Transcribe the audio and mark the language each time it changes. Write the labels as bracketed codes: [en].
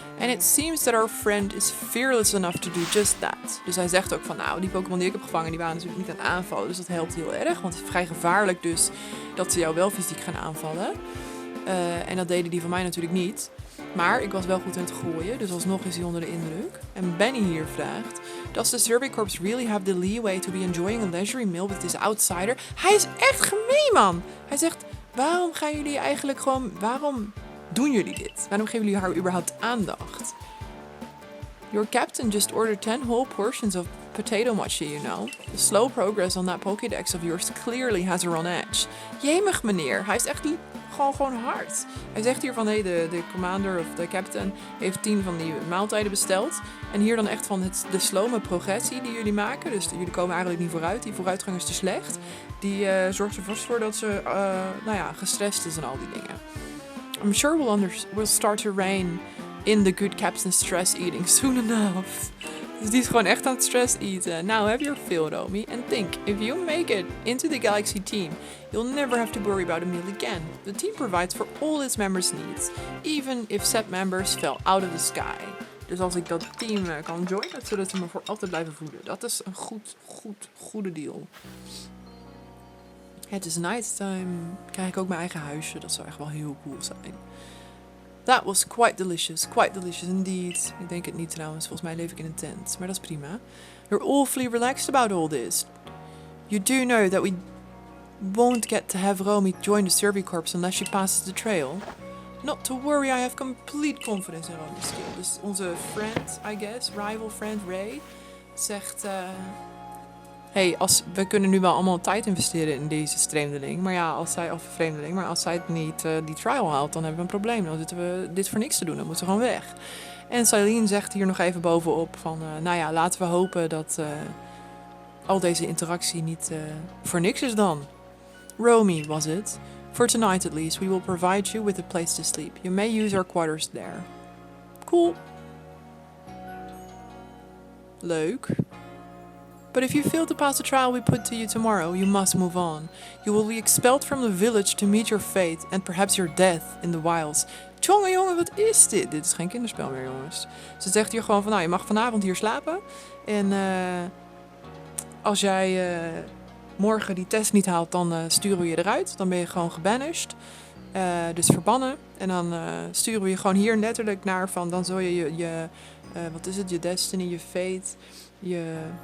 [en] And it seems that our friend is fearless enough to do just that. [nl] Dus hij zegt ook van, nou, die Pokémon die ik heb gevangen, die waren natuurlijk niet aan het aanvallen. Dus dat helpt heel erg, want het is vrij gevaarlijk dus dat ze jou wel fysiek gaan aanvallen. En dat deden die van mij natuurlijk niet. Maar ik was wel goed in het gooien, dus alsnog is hij onder de indruk. En Benny hier vraagt, [en] does the Survey Corps really have the leeway to be enjoying a leisurely meal with this outsider? [nl] Hij is echt gemeen, man! Hij zegt, waarom gaan jullie eigenlijk gewoon, waarom doen jullie dit? Waarom geven jullie haar überhaupt aandacht? [en] Your captain just ordered 10 whole portions of potato mochi, you know. The slow progress on that Pokédex of yours clearly has her on edge. [nl] Jemig, meneer. Hij is echt gewoon hard. Hij zegt hier van, hey, de commander of de captain heeft 10 van die maaltijden besteld. En hier dan echt van de slome progressie die jullie maken. Dus jullie komen eigenlijk niet vooruit. Die vooruitgang is te slecht. Die zorgt er vast voor dat ze, gestrest is en al die dingen. [en] I'm sure we'll start to reign in the good captain's stress eating soon enough. [nl] Dus die is gewoon echt aan het stress eten. [en] Now have your fill, Romy. And think, if you make it into the Galaxy team, you'll never have to worry about a meal again. The team provides for all its members' needs, even if set members fell out of the sky. [nl] Dus als ik dat team kan joinen, zodat ze me voor altijd blijven voeden. Dat is een goede deal. Het is nighttime. Krijg ik ook mijn eigen huisje. Dat zou echt wel heel cool zijn. [en] That was quite delicious indeed. [nl] Ik denk het niet trouwens, volgens mij leef ik in een tent. Maar dat is prima. [en] You're awfully relaxed about all this. You do know that we won't get to have Romy join the Survey Corps unless she passes the trail. Not to worry, I have complete confidence in Romy's skill. [nl] Dus onze friend, [en] I guess, [nl] rival friend Ray, zegt... hey, we kunnen nu wel allemaal tijd investeren in deze vreemdeling. Maar ja, als zij het niet die trial haalt, dan hebben we een probleem. Dan zitten we dit voor niks te doen. Dan moet ze gewoon weg. En Celine zegt hier nog even bovenop van... nou ja, laten we hopen dat al deze interactie niet voor niks is dan. [en] Romy, was it? For tonight at least, we will provide you with a place to sleep. You may use our quarters there. Cool. [nl] Leuk. [en] But if you fail to pass the trial we put to you tomorrow, you must move on. You will be expelled from the village to meet your fate and perhaps your death in the wilds. [nl] Jongen, wat is dit? Dit is geen kinderspel meer, jongens. Ze zegt hier gewoon van, nou, je mag vanavond hier slapen. En als jij morgen die test niet haalt, dan sturen we je eruit. Dan ben je gewoon gebanished. Dus verbannen. En dan sturen we je gewoon hier letterlijk naar van, dan zul je wat is het? Je destiny, je fate, je...